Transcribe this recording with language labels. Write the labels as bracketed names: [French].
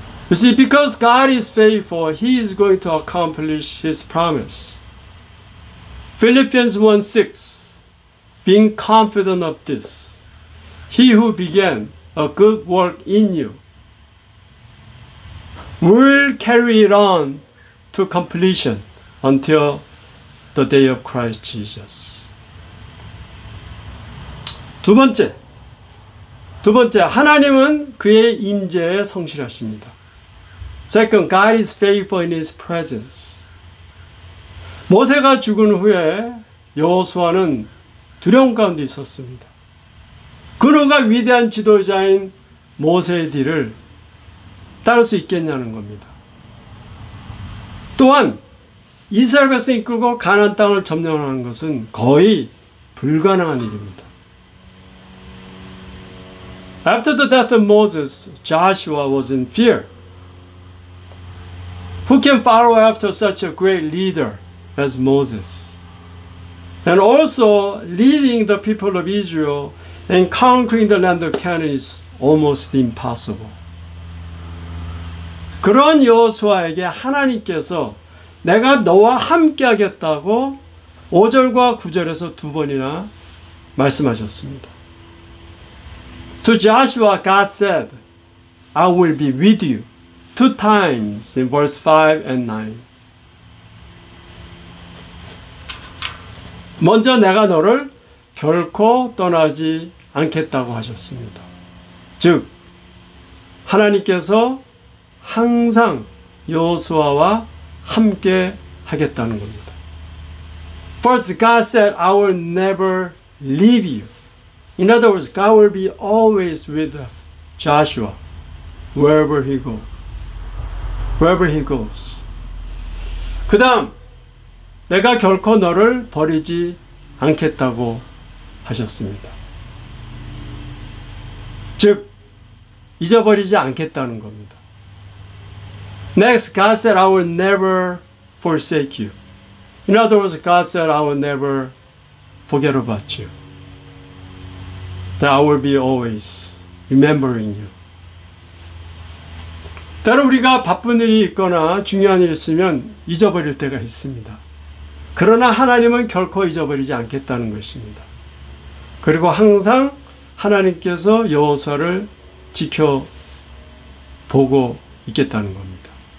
[English] You see, because God is faithful, He is going to accomplish His promise. Philippians 1:6 Being confident of this, He who began a good work in you will carry it on to completion until the day of Christ Jesus. [Korean] 두 번째, 하나님은 그의 임재에 성실하십니다. [English] Second, God is faithful in His presence. [Korean] 모세가 죽은 후에 여호수아는 두려움 가운데 있었습니다. 그누가 위대한 지도자인 모세의 뒤를 따를 수 있겠냐는 겁니다. 또한 이스라엘 백성 이끌고 가나안 땅을 점령하는 것은 거의 불가능한 일입니다. [English] After the death of Moses, Joshua was in fear. Who can follow after such a great leader as Moses? And also leading the people of Israel and conquering the land of Canaan is almost impossible. [Korean] 그런 여호수아에게 하나님께서 내가 너와 함께 하겠다고 5절과 9절에서 두 번이나 말씀하셨습니다. [English] To Joshua, God said, I will be with you. 2 times in verse 5 and 9. [Korean] 먼저 내가 너를 결코 떠나지 않겠다고 하셨습니다. 즉, 하나님께서 항상 여호수아와 함께 하겠다는 겁니다. [English] First, God said, I will never leave you. In other words, God will be always with Joshua, wherever he goes. [Korean] 그 다음, 내가 결코 너를 버리지 않겠다고 하셨습니다. 즉, 잊어버리지 않겠다는 겁니다. [English] Next, God said, I will never forsake you. In other words, God said, I will never forget about you. That I will be always remembering you. [Korean] 때로 우리가 바쁜 일이 있거나 중요한 일이 있으면 잊어버릴 때가 있습니다. 그러나 하나님은 결코 잊어버리지 않겠다는 것입니다. 그리고 항상 하나님께서 여호수아를 지켜보고 있겠다는 겁니다.